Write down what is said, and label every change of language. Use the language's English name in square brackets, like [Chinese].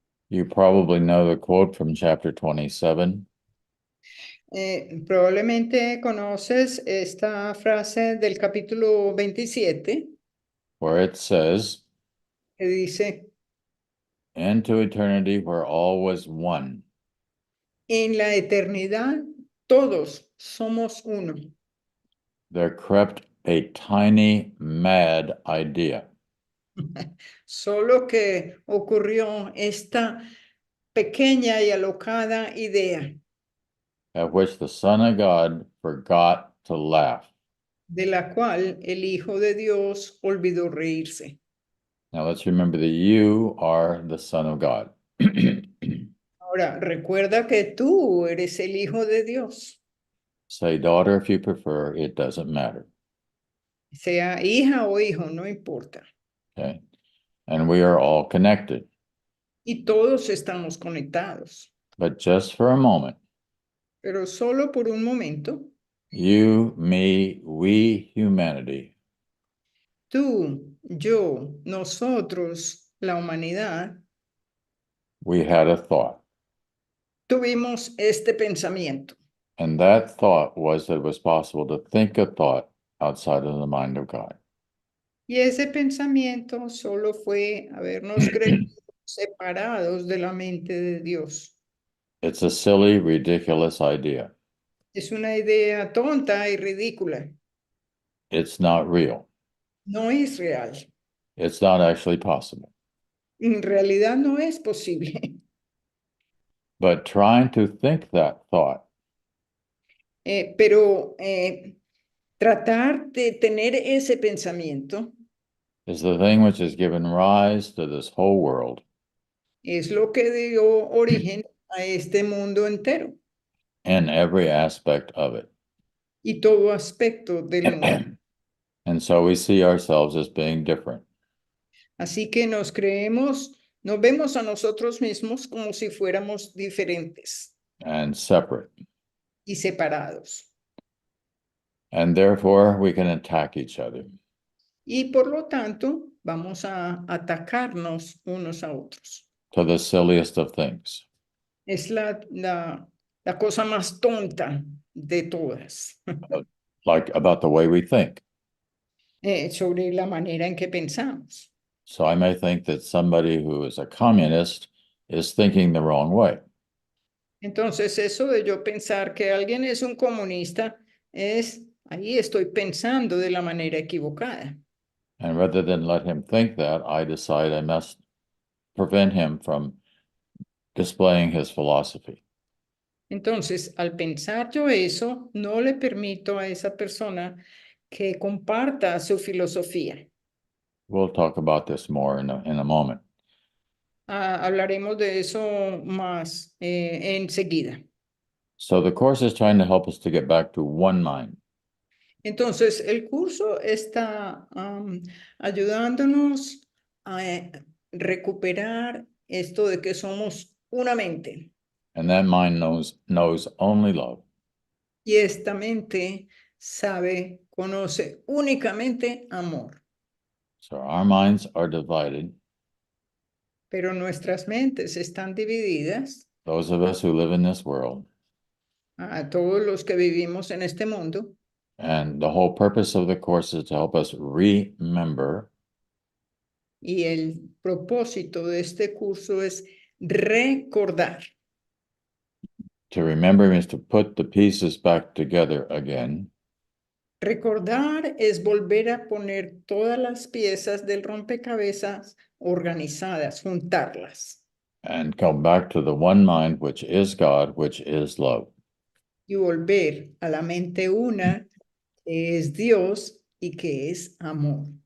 [English] You probably know the quote from chapter 27, [Spanish] Probablemente conoces esta frase del capítulo 27 [English] where it says, [Spanish] que dice, [English] into eternity where all was one. [Spanish] en la eternidad todos somos uno. [English] There crept a tiny mad idea. [Spanish] Solo que ocurrió esta pequeña y alocada idea [English] At which the Son of God forgot to laugh. [Spanish] de la cual el Hijo de Dios olvidó reírse. [English] Now let's remember that you are the Son of God. [Spanish] Ahora, recuerda que tú eres el Hijo de Dios, [English] Say daughter if you prefer, it doesn't matter. [Spanish] sea hija o hijo, no importa. [English] Okay. And we are all connected. [Spanish] Y todos estamos conectados, [English] But just for a moment, [Spanish] pero solo por un momento, [English] you, me, we, humanity, [Spanish] tú, yo, nosotros, la humanidad, [English] we had a thought. [Spanish] tuvimos este pensamiento. [English] And that thought was that it was possible to think a thought outside of the mind of God. [Spanish] Y ese pensamiento solo fue habernos creído separados de la mente de Dios. [English] It's a silly, ridiculous idea. [Spanish] Es una idea tonta y ridícula. [English] It's not real. [Spanish] No es real. [English] It's not actually possible. [Spanish] En realidad no es posible. [English] But trying to think that thought [Spanish] Pero tratar de tener ese pensamiento [English] is the thing which has given rise to this whole world [Spanish] es lo que dio origen a este mundo entero [English] and every aspect of it. [Spanish] y todo aspecto del mundo. [English] And so we see ourselves as being different. [Spanish] Así que nos vemos a nosotros mismos como si fuéramos diferentes [English] And separate. [Spanish] y separados. [English] And therefore we can attack each other. [Spanish] Y por lo tanto, vamos a atacarnos unos a otros. [English] To the silliest of things. [Spanish] Es la cosa más tonta de todas, [English] Like about the way we think. [Spanish] sobre la manera en que pensamos. [English] So I may think that somebody who is a communist is thinking the wrong way. [Spanish] Entonces, eso de yo pensar que alguien es un comunista ahí estoy pensando de la manera equivocada. [English] And rather than let him think that, I decide I must prevent him from displaying his philosophy. [Spanish] Entonces, al pensar yo eso, no le permito a esa persona que comparta su filosofía. [English] We'll talk about this more in a moment. [Spanish] Hablaremos de eso más enseguida. [English] So the Course is trying to help us to get back to one mind. [Spanish] Entonces, el curso está ayudándonos a recuperar esto de que somos una mente. [English] And that mind knows only love. [Spanish] Y esta mente conoce únicamente amor. [English] So our minds are divided. [Spanish] Pero nuestras mentes están divididas. [English] Those of us who live in this world. [Spanish] A todos los que vivimos en este mundo. [English] And the whole purpose of the Course is to help us remember. [Spanish] Y el propósito de este curso es recordar. [English] To remember means to put the pieces back together again. [Spanish] Recordar es volver a poner todas las piezas del rompecabezas organizadas, juntarlas. [English] And come back to the one mind, which is God, which is love. [Spanish] Y volver a la mente una, que es Dios y que es amor.